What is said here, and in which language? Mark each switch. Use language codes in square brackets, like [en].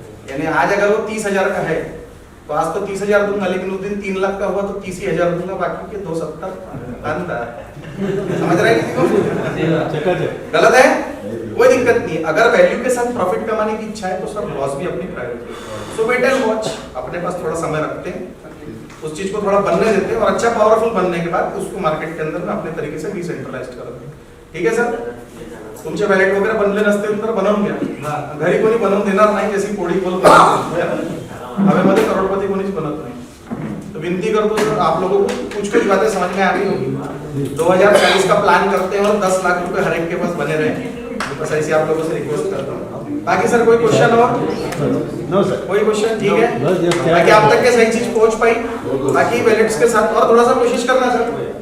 [hi] यानी आज अगर वो 30,000 का है तो आज तो 30,000 दूंगा, लेकिन उस दिन 3 लाख का हुआ तो 30,000 दूंगा, बाकी के 270 समझ रहे हैं? गलत है? कोई दिक्कत नहीं। अगर वैल्यू के साथ प्रॉफिट कमाने की इच्छा है तो सर लॉस भी अपनी priority. [en] so wait and watch, [hi] अपने पास थोड़ा समय रखते हैं, उस चीज को थोड़ा बनने देते हैं और अच्छा पावरफुल बनने के बाद उसको मार्केट के अंदर में अपने तरीके से डिसेंट्रलाइज करते हैं। [mr] ठीक आहे सर? तुमचे वॅलेट वगैरे बनले नसतील तर बनवून घ्या, घरी कोणी बनवून देणार नाही, जशी कोडी बोल हवेमध्ये करोडपती कोणीच बनत नाही। [hi] तो [mr] विनती करतो [hi] सर आप लोगों को कुछ कुछ बातें समझ में आ गई होगी। 2040 का प्लान करते हैं और 10 लाख रुपए हर एक के पास बने रहे, बस ऐसे आप लोगों से रिक्वेस्ट करता हूँ। बाकी सर कोई क्वेश्चन और? [en] no sir, [hi] कोई क्वेश्चन? ठीक है, बाकी आप तक के सही चीज पहुंच पाई, बाकी वैलेट्स के साथ और थोड़ा सा कोशिश करना सर।